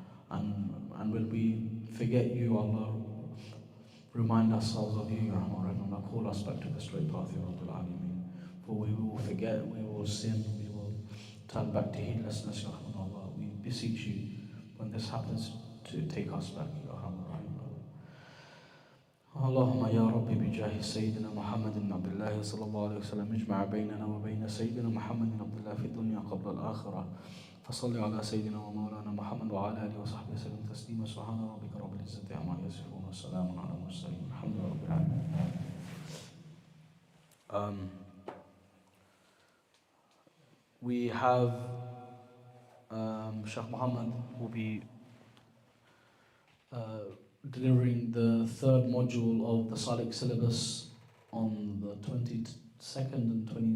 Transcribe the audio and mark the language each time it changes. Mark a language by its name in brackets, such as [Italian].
[English] And when we forget you, Allah, remind ourselves of you, Ya Arhamar Rahim, Allah. Call us back to the straight path, Ya Rabbil Alameen. For we will forget, we will sin, we will turn back to heedlessness, Ya Arhamar Allah. We beseech you, when this happens, to take us back, Ya Arhamar Rahim. [Arabic] اللهم يا ربي بجاه سيدنا محمد بن عبد الله صلى الله عليه وسلم اجمع بيننا وبين سيدنا محمد بن عبد الله في الدنيا قبل الآخرة فصل على سيدنا ومولانا محمد وعلى آله وصحبه وسلم تسليما سبحان ربك رب العزة عما يصفون وسلام على المرسلين الحمد لله رب العالمين. [English] We have Sheikh Muhammad will be delivering the third module of the Salic syllabus on the 22nd and